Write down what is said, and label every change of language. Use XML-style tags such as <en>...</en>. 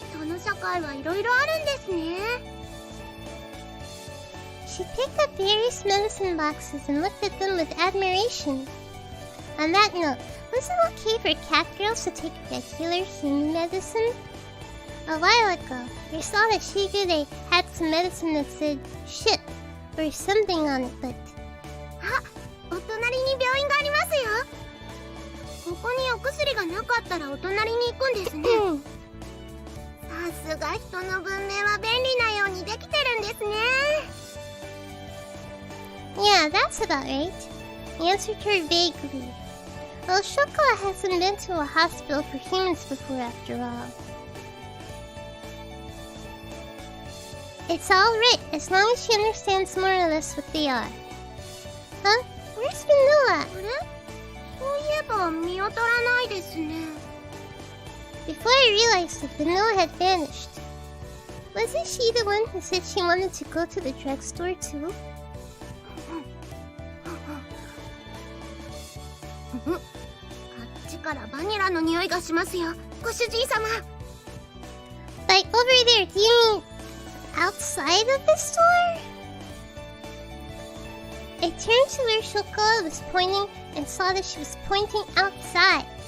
<ja>人の社会はいろいろあるんですね。</ja> <en>She picked up various medicine boxes and looked at them with admiration. On that note, was it okay for catgirls to take regular human medicine? A while ago, I saw that Shigure had some medicine that said shit or something on it, but...</en> <ja>あ、お隣に病院がありますよ。ここにお薬がなかったらお隣に行くんですね。さすが人の文明は便利なようにできてるんですね。</ja> <en>Yeah, that's about right. He answered her vaguely. Well, Chocola hasn't been to a hospital for humans before, after all. It's alright, as long as she understands more or less what they are. Huh? Where's Vanilla?</en> <ja>あれ？そういえば見当たらないですね。</ja> <en>Before I realized that Vanilla had vanished. Wasn't she the one who said she wanted to go to the drugstore too?</en> <ja>あっちからバニラの匂いがしますよ、ご主人様。</ja> <en>Like over there, do you mean outside of the store? I turned to where Chocola was pointing and saw that she was pointing outside.</en>